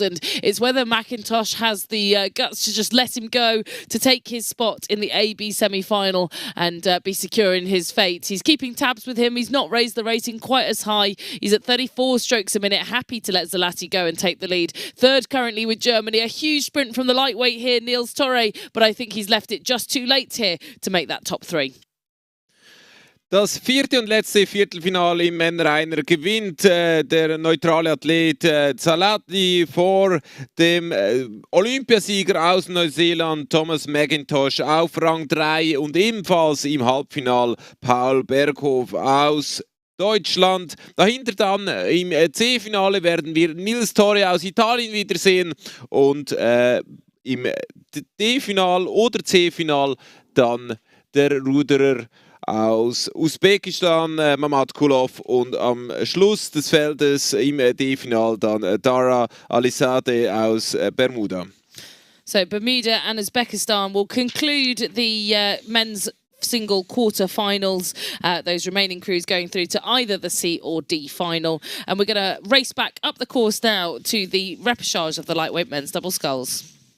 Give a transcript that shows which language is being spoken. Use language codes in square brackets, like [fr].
[en] And it's whether McIntosh has the guts to just let him go to take his spot in the AB semi-final and be secure in his fate. He's keeping tabs with him. He's not raised the rating quite as high. He's at 34 strokes a minute, happy to let Zalati go and take the lead. Third currently with Germany. A huge sprint from the lightweight here, Niels Torre, but I think he's left it just too late here to make that top 3. [de] Das 4. und letzte Viertelfinale im Männereiner gewinnt der neutrale Athlet Zalati vor dem Olympiasieger aus Neuseeland Thomas McIntosh auf Rang 3 und ebenfalls im Halbfinal Paul Berghoff aus Deutschland. Dahinter dann im C-Finale werden wir Niels Torre aus Italien wiedersehen und im D-Final oder C-Final dann der Ruderer aus Usbekistan, Mamatkulov, und am Schluss des Feldes im D-Final dann Dara Alizadeh aus Bermuda. [en] So Bermuda and Uzbekistan will conclude the men's single quarter-finals, those remaining crews going through to either the C or D final. And we're going to race back up the course now to the repechage of the lightweight men's double sculls.